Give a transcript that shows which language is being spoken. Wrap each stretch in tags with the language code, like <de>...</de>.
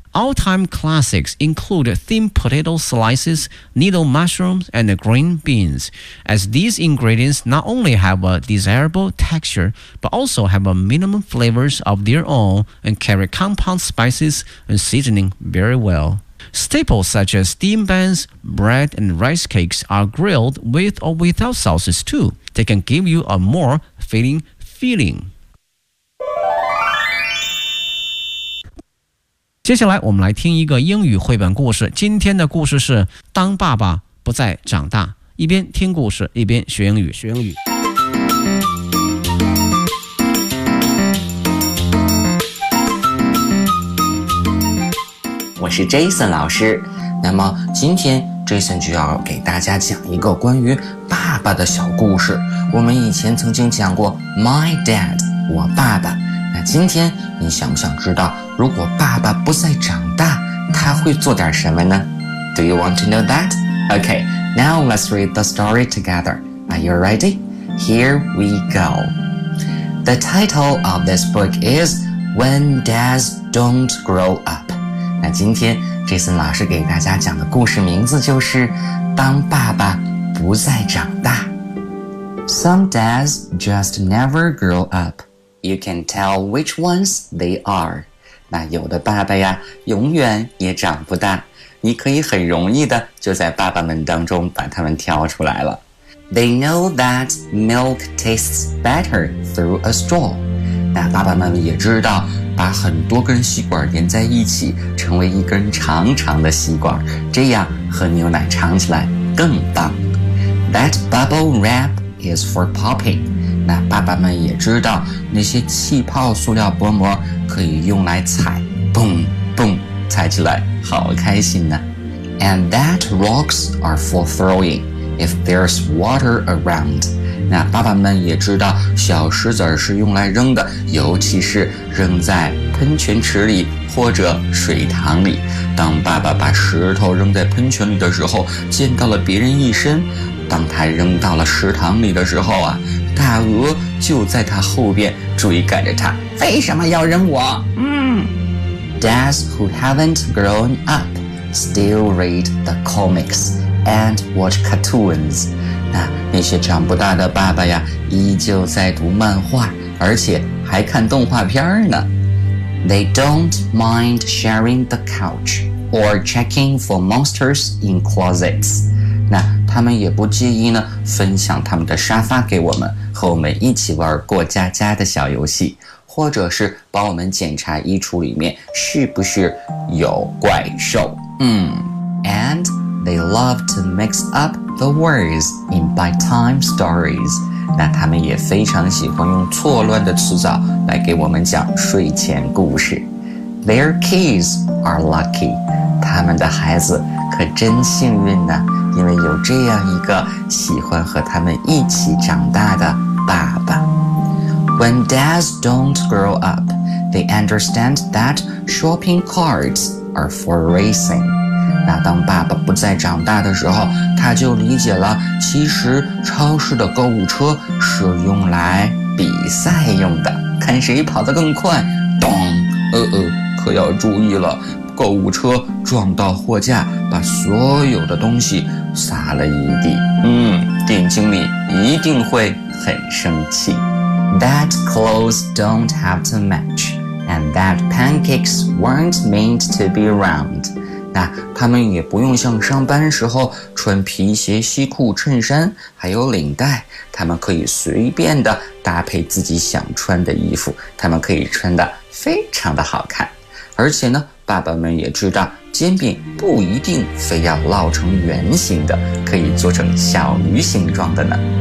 <en>All-time classics include thin potato slices, needle mushrooms, and green beans, as these ingredients not only have a desirable texture, but also have a minimum flavors of their own and carry compound spices and seasoning very well. Staples such as steamed buns, bread, and rice cakes are grilled with or without sauces too. They can give you a more filling feeling.</en> <zh>接下来我们来听一个英语绘本故事，今天的故事是当爸爸不再长大，一边听故事一边学英语。学英语。我是 Jason 老师，那么今天 Jason 就要给大家讲一个关于爸爸的小故事。我们以前曾经讲过 My Dad， 我爸爸，那今天你想不想知道如果爸爸不再长大，他会做点什么呢？</zh> <en>Do you want to know that? Okay, now let's read the story together. Are you ready? Here we go. The title of this book is When Dads Don't Grow Up.</en> <zh>那今天 Jason 老师给大家讲的故事名字就是当爸爸不再长大。</zh> <en>Some dads just never grow up. You can tell which ones they are.</en> <zh>那有的爸爸呀永远也长不大，你可以很容易的就在爸爸们当中把他们挑出来了。</zh> <en>They know that milk tastes better through a straw.</en> <zh>那爸爸们也知道把很多根吸管连在一起成为一根长长的吸管，这样喝牛奶尝起来更棒。</zh> <en>That bubble wrap is for popping.</en> <zh>那爸爸们也知道那些气泡塑料薄膜可以用来踩，蹦蹦踩起来好开心呢。</zh> <en>And that rocks are for throwing if there's water around.</en> <zh>那爸爸们也知道小石子是用来扔的，尤其是扔在喷泉池里或者水塘里。当爸爸把石头扔在喷泉里的时候溅到了别人一身，当他扔到了池塘里的时候啊，大鹅就在他后边追赶着他，为什么要扔我？嗯。</zh> <en>Dads who haven't grown up still read the comics and watch cartoons.</en> <zh>那些长不大的爸爸呀，依旧在读漫画，而且还看动画片呢。</zh> <en>They don't mind sharing the couch or checking for monsters in closets.</en> <zh>那他们也不介意呢分享他们的沙发给我们，和我们一起玩过家家的小游戏，或者是帮我们检查衣橱里面是不是有怪兽。嗯。</zh> <en>And they love to mix up the words in bedtime stories.</en> <zh>那他们也非常喜欢用错乱的词藻来给我们讲睡前故事。</zh> <en>Their kids are lucky.</en> <zh>他们的孩子可真幸运呢。因为有这样一个喜欢和他们一起长大的爸爸。</zh> <en>When dads don't grow up, they understand that shopping carts are for racing.</en> <zh>那当爸爸不再长大的时候，他就理解了其实超市的购物车是用来比赛用的，看谁跑得更快。咚，可要注意了，购物车撞到货架，把所有的东西撒了一地。嗯，店经理一定会很生气。</zh> <en>That clothes don't have to match, and that pancakes weren't meant to be round.</en> <zh>那他们也不用像上班时候穿皮鞋、西裤、衬衫，还有领带，他们可以随便的搭配自己想穿的衣服，他们可以穿的非常的好看。而且呢，爸爸们也知道煎饼不一定非要烙成圆形的，可以做成小鱼形状的呢。</zh>